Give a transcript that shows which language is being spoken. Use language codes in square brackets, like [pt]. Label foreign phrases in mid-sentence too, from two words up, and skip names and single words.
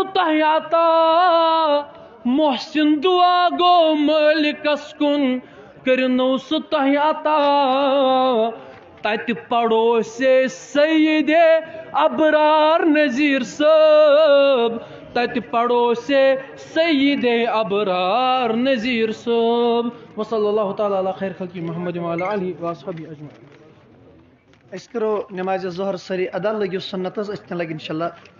[ks] تۄہہِ عطا محسن دعا گو مالکس کُن کٔرِنو سُہ تۄہہِ عطا تتہِ پڑوسے سید ابرار نذیر صٲب تتہِ پڑوسے سید ابرار نذیر صٲب [ar] وصلی اللہ تعالیٰ علی خیر خلقی محمد وعلی آلہ وصحبہ اجمعین. [ks] أسۍ کرو نماز ظہر سٲری ادا لٔگِو سنتس أسۍ تہِ لگہِ انشاءاللہ.